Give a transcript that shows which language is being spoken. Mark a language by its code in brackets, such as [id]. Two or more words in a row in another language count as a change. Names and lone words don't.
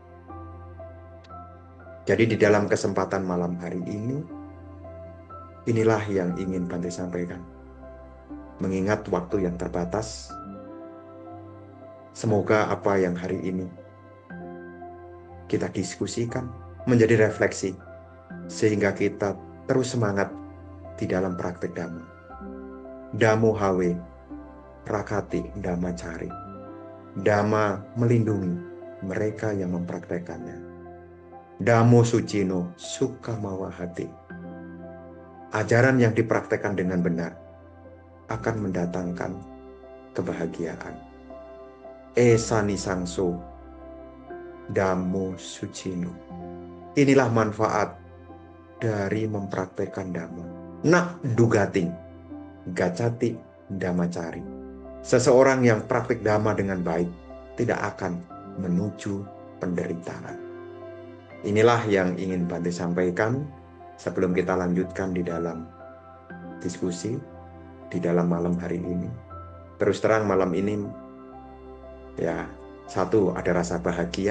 [id] Jadi di dalam kesempatan malam hari ini, inilah yang ingin Bante sampaikan. Mengingat waktu yang terbatas, semoga apa yang hari ini kita diskusikan menjadi refleksi, sehingga kita terus semangat di dalam praktek Dhamma. [pi] Dhammo hawe, prakati Dhamma cari. [id] Dhamma melindungi mereka yang mempraktekannya. [pi] Dhammo sucino sukamawa hati. [id] Ajaran yang dipraktekkan dengan benar akan mendatangkan kebahagiaan. [pi] Esani sangso Dhammo sucino. [id] Inilah manfaat dari mempraktekkan Dhamma. [pi] Nak dugating gacati Dhammacari. [id] Seseorang yang praktik Dhamma dengan baik tidak akan menuju penderitaan. Inilah yang ingin Bante sampaikan sebelum kita lanjutkan di dalam diskusi di dalam malam hari ini. Terus terang malam ini, ya, satu, ada rasa bahagia.